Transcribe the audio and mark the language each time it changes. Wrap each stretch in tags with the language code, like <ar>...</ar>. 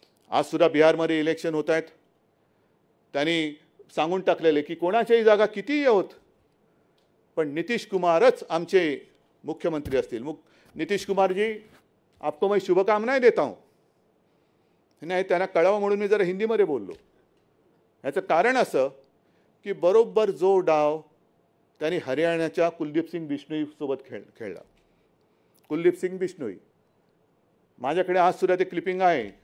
<mr>आज सुद्धा बिहारमध्ये इलेक्शन होत आहेत. त्यांनी सांगून टाकलेले की कोणाच्याही जागा कितीही होत पण नितीश कुमारच आमचे मुख्यमंत्री असतील.</mr> <hi>नितीश कुमार जी, आपको मैं शुभकामनाएं देता हूं.</hi> <mr>नाही, त्यांना कळावं म्हणून मी जरा हिंदीमध्ये बोललो. याचं कारण असं की बरोबर जो डाव त्यांनी हरियाणाच्या कुलदीप सिंग बिश्नोई सोबत खेळला. कुलदीप सिंग बिश्नोई, माझ्याकडे आज सुद्धा ते क्लिपिंग आहे.</mr>